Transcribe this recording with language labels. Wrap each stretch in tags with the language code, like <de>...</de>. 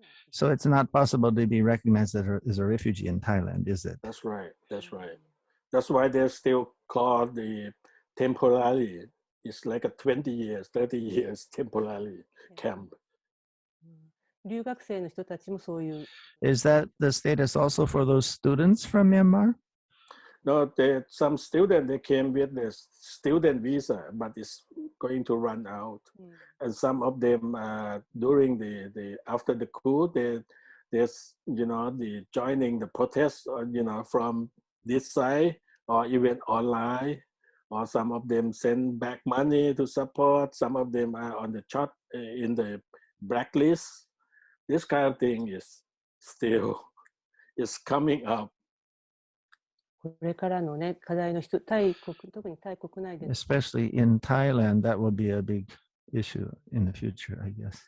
<en>So it's not possible to be recognized as a refugee in Thailand, is it? That's right. That's right. That's why they're still called the temporary. It's like a 20 years, 30 years temporary camp.</en> <ja>留学生の人たちもそういう。</ja> <en>Is that the status also for those students from Myanmar? No, some students, they came with the student visa, but it's going to run out. And some of them, during the after the coup, there's the joining the protests, from this side or even online, or some of them send back money to support. Some of them are on the chart in the blacklist. This kind of thing is still is coming up.</en> <ja>これからのね、課題の人、特にタイ国内で。</ja> <en>Especially in Thailand, that will be a big issue in the future, I guess.</en>